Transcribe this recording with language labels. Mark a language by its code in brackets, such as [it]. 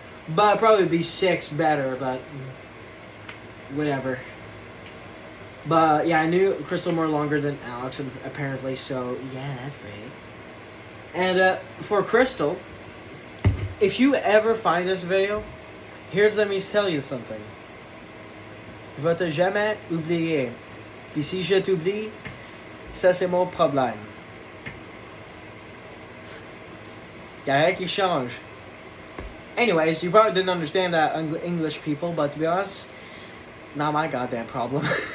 [en] But probably be 6 better, but whatever. But yeah, I knew Crystal more longer than Alex apparently, so yeah, that's great. And for Crystal, if you ever find this video, let me tell you something. [fr] Je vais te jamais oublier. Puis si je t'oublie, ça c'est mon problème. Y'a rien qui change. [en] Anyways, you probably didn't understand that, English people, but to be honest, not my goddamn problem.